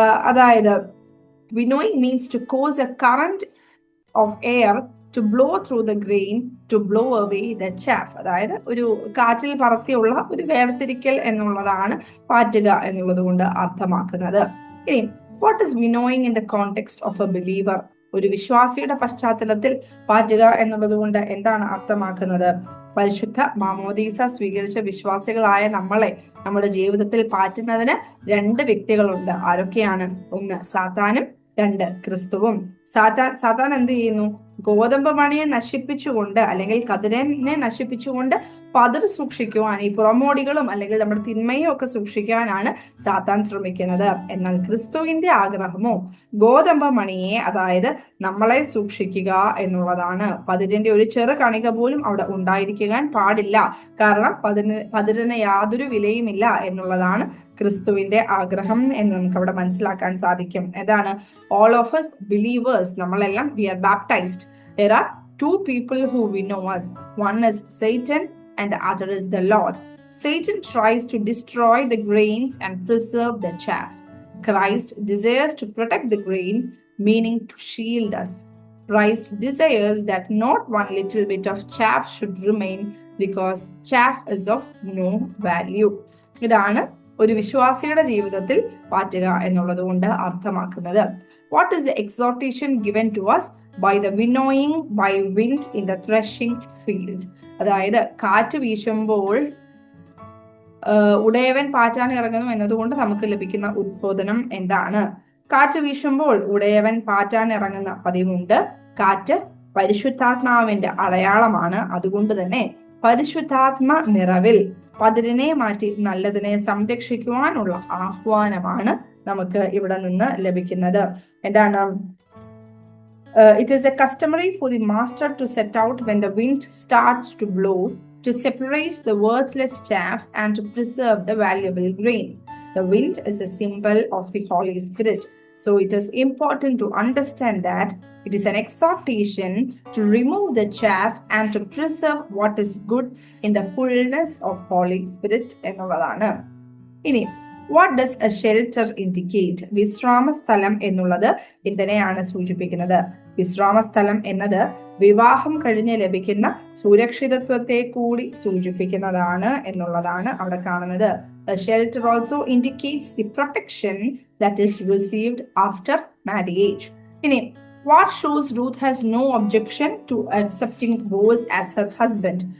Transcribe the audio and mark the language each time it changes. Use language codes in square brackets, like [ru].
[ml] അതായത് [en] winnowing means to cause a current of air to blow through the grain to blow away the chaff. [ml] അതായത് ഒരു കാറ്റിൽ പറത്തിയുള്ള ഒരു വേർതിരിക്കൽ എന്നുള്ളതാണ് പാറ്റുക എന്നുള്ളത് കൊണ്ട് അർത്ഥമാക്കുന്നത്. ഇനി, [en] what is winnowing in the context of a believer? [ml] ഒരു വിശ്വാസിയുടെ പശ്ചാത്തലത്തിൽ പാറ്റുക എന്നുള്ളത് കൊണ്ട് എന്താണ് അർത്ഥമാക്കുന്നത്? പരിശുദ്ധ മാമോദീസ സ്വീകരിച്ച വിശ്വാസികളായ നമ്മളെ നമ്മുടെ ജീവിതത്തിൽ പാറ്റുന്നതിന് 2 വ്യക്തികളുണ്ട്. ആരൊക്കെയാണ്? 1 സാത്താനും, 2 ക്രിസ്തുവും. സാത്താൻ എന്ത് ചെയ്യുന്നു? ഗോതമ്പ് മണിയെ നശിപ്പിച്ചുകൊണ്ട് അല്ലെങ്കിൽ കതിരനെ നശിപ്പിച്ചുകൊണ്ട് പതിർ സൂക്ഷിക്കുവാൻ, ഈ പുറമോടികളും അല്ലെങ്കിൽ നമ്മുടെ തിന്മയും ഒക്കെ സൂക്ഷിക്കാനാണ് സാത്താൻ ശ്രമിക്കുന്നത്. എന്നാൽ ക്രിസ്തുവിന്റെ ആഗ്രഹമോ ഗോതമ്പ് മണിയെ, അതായത് നമ്മളെ സൂക്ഷിക്കുക എന്നുള്ളതാണ്. പതിരിന്റെ ഒരു ചെറു കണിക പോലും അവിടെ ഉണ്ടായിരിക്കാൻ പാടില്ല. കാരണം പതിരിന് യാതൊരു വിലയുമില്ല എന്നുള്ളതാണ് ക്രിസ്തുവിന്റെ ആഗ്രഹം എന്ന് നമുക്ക് അവിടെ മനസ്സിലാക്കാൻ സാധിക്കും. ഏതാണ്? [en] all of us believers, [ml] നമ്മളെല്ലാം [en] we are baptized. There are two people who we know us. One is Satan and the other is the Lord. Satan tries to destroy the grains and preserve the chaff. Christ desires to protect the grain, meaning to shield us. Christ desires that not one little bit of chaff should remain, because chaff is of no value. [ml] ഇതാണ് ഒരു വിശ്വാസിയുടെ ജീവിതത്തിൽ പാറ്റുക എന്നുള്ളത് കൊണ്ട് അർത്ഥമാക്കുന്നത്. [en] What is the exhortation given to us by the winnowing by wind in the threshing field? [ml] അതായത് കാറ്റ് വീശുമ്പോൾ ഉടയവൻ പാറ്റാൻ ഇറങ്ങുന്നു എന്നതുകൊണ്ട് നമുക്ക് ലഭിക്കുന്ന ഉദ്ബോധനം എന്താണ്? കാറ്റ് വീശുമ്പോൾ ഉടയവൻ പാറ്റാൻ ഇറങ്ങുന്ന പതിവുണ്ട്. കാറ്റ് പരിശുദ്ധാത്മാവിന്റെ അടയാളമാണ്. അതുകൊണ്ട് തന്നെ പരിശുദ്ധാത്മ നിറവിൽ പതിരിനെ മാറ്റി നല്ലതിനെ സംരക്ഷിക്കുവാനുള്ള ആഹ്വാനമാണ് നമുക്ക് ഇവിടെ നിന്ന് ലഭിക്കുന്നത്. എന്താണ്? [en] It is a customary for the master to set out when the wind starts to blow, to separate the worthless chaff and to preserve the valuable grain. The wind is a symbol of the Holy Spirit. So it is important to understand that it is an exhortation to remove the chaff and to preserve what is good in the fullness of Holy Spirit [ml] എന്നുള്ളതാണ്. ഇനി [en] what does a shelter indicate? [ml] വിശ്രാമസ്ഥലം എന്നുള്ളത് എന്തിനെയാണ് സൂചിപ്പിക്കുന്നത്? വിശ്രാമസ്ഥലം എന്നത് വിവാഹം കഴിഞ്ഞ് ലഭിക്കുന്ന സുരക്ഷിതത്വത്തെ കൂടി സൂചിപ്പിക്കുന്നതാണ് എന്നുള്ളതാണ് അവിടെ കാണുന്നത്. [en] A shelter also indicates the protection that is received after marriage. [ml] ഇനി [en] what shows Ruth has no objection to accepting Boaz as her husband?